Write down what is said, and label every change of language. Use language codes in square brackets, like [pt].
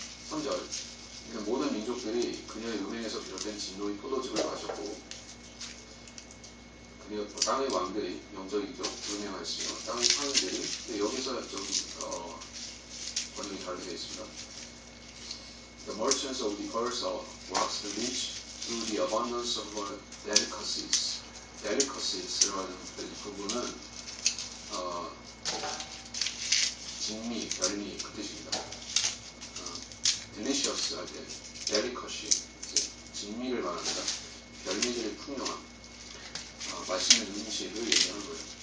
[ko] 3절 그러니까 모든 민족들이 그녀의 음행에서 비롯된 진노의 포도즙을 마셨고 땅의 왕들이 영적이죠. 음행하였으며 땅의 상인들이 여기서 좀 번역이 다르게 되어 있습니다. [en] The merchants of the earth waxed rich through the abundance of her delicacies. [ko] Delicaties라는 부분은 진미, 별미 그 뜻입니다. delicious 할 때 delicacy, 진미를 말합니다. 별미들의 풍요함, 맛있는 음식을 얘기하는 거예요.